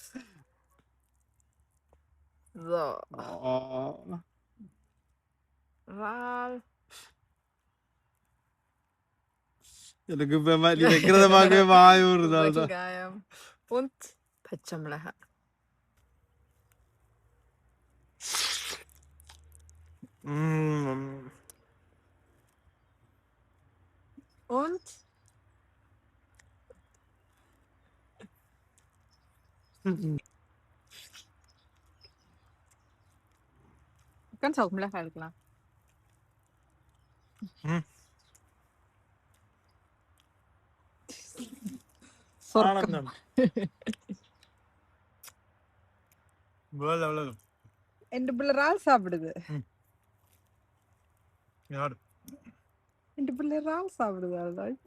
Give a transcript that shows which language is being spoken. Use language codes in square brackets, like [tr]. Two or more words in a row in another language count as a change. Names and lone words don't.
[ta] எனக்கு இப்ப மாதிரி வைக்கிறத பார்க்கவே வாய் ஊறுது. und பச்சை மிளகாய். [de] und kannst auch [ta] Miளகாய் எடுக்கலாம். சொர்க்கம். என் பிள்ளை ரால் சாப்பிடுது. என் பிள்ளை ரால் சாப்பிடுது.